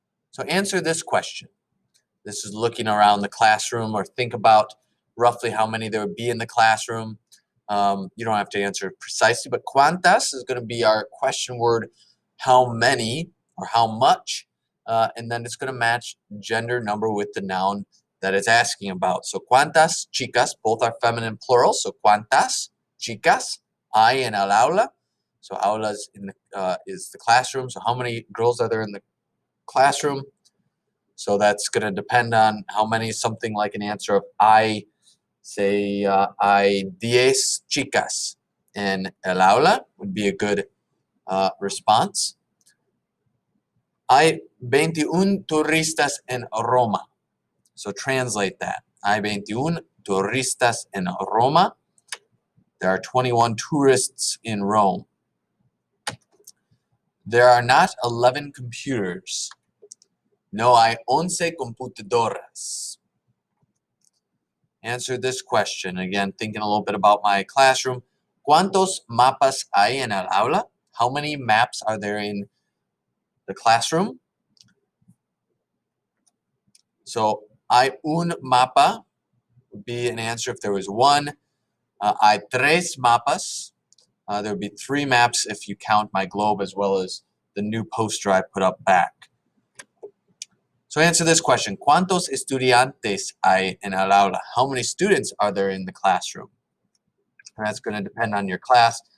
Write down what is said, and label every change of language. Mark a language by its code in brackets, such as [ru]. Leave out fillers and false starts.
[en] So answer this question. This is looking around the classroom, or think about roughly how many there would be in the classroom. You don't have to answer precisely, but cuántas is going to be our question word, how many or how much, and then it's going to match gender number with the noun that it's asking about. So [es] cuántas chicas, [en] both are feminine plural. So [es] cuántas chicas hay en el aula. [en] So aula is the classroom. So how many girls are there in the classroom? So that's going to depend on how many, something like an answer of hay, say [es] hay 10 chicas en el aula [en] would be a good response. [es] Hay 21 turistas en Roma. [en] So translate that. [es] Hay 21 turistas en Roma. [en] There are 21 tourists in Rome. There are not 11 computers. [es] No hay 11 computadoras. [en] Answer this question. Again, thinking a little bit about my classroom. [es] ¿Cuántos mapas hay en el aula? [en] How many maps are there in the classroom? So, [es] hay un mapa [en] would be an answer if there was one. [es] Hay 3 mapas. [en] There would be 3 maps if you count my globe as well as the new poster I put up back. So answer this question. [es] ¿Cuántos estudiantes hay en el aula? [en] How many students are there in the classroom? And that's going to depend on your class.